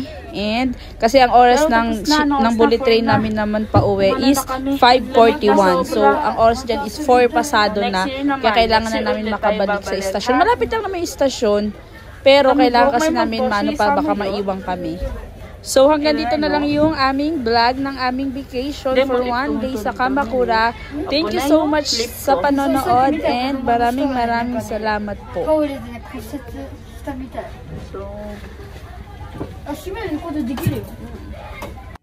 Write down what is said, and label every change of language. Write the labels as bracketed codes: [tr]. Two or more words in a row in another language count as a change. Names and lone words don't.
[tl] And kasi ang oras ng bullet train namin naman pa uwi is 5:41. So ang oras dyan is 4 pasado na. Kaya kailangan na namin makabalik sa istasyon. Malapit lang naman yung istasyon. Pero kailangan kasi namin baka maiwang kami. So hanggang dito na lang yung aming vlog ng aming vacation [en] for 1 day [tl] sa Kamakura. [en] Thank you so much [tl] sa panonood and maraming salamat po. [ja] タオルでね屈折したみたい。 So, あ、閉めることできるよ。